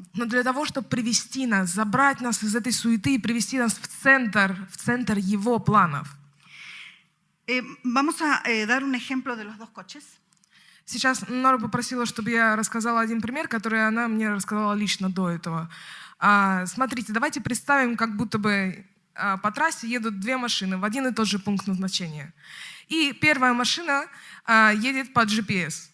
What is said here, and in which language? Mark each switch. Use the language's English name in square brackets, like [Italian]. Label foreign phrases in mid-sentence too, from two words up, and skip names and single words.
[Russian] но для того, чтобы привести нас, забрать нас из этой суеты и привести нас в центр Его планов. [Spanish] Vamos a dar un ejemplo de los dos coches. [Russian] Сейчас Нора попросила, чтобы я рассказала один пример, который она мне рассказала лично до этого. Смотрите, давайте представим, как будто бы по трассе едут две машины в один и тот же пункт назначения. И первая машина едет по GPS.